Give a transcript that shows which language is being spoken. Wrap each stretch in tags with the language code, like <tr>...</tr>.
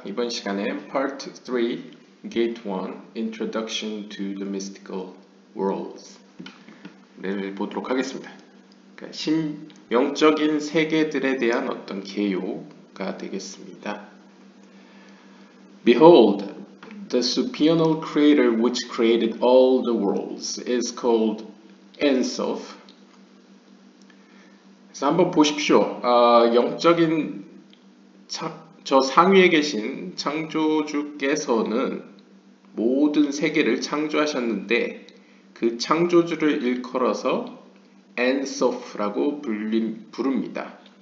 <ko>이번 시간에 Part 3, Gate 1, Introduction to the Mystical Worlds를 보도록 하겠습니다. 그러니까 영적인 세계들에 대한 어떤 개요가 되겠습니다.</ko> <en>Behold, the supernal creator which created all the worlds is called Ensof.</en> <ko>그래서 한번 보십시오. 영적인 저 상위에 계신 창조주께서는 모든 세계를 창조하셨는데 그 창조주를 일컬어서 엔소프라고 부릅니다.</ko>